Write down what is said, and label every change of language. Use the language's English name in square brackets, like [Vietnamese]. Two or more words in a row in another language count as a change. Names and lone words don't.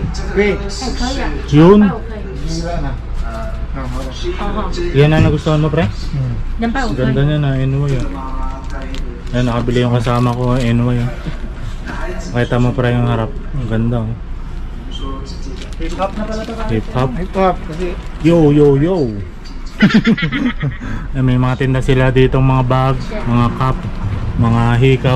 [Filipino] Okay. [Chinese] 哎可以啊， [Filipino] Yun. [Chinese] 200我可以， [Filipino] Hira na. Ah, wala. [Chinese] 好好， [Filipino] Yan ang nagustuhan mo pre? [Chinese] 200我可 [Filipino] Ganda [Chinese] 以， [Filipino] niya na, NY yun. Ayan, nakabili yung kasama ko, NY yun. Nakita mo pre yung harap. Ang ganda oh. Hip hop na pala ito. Hip hop. Ito kasi Yo, yo, yo. May mga tinda sila ditong mga bag, mga cup, mga hikaw.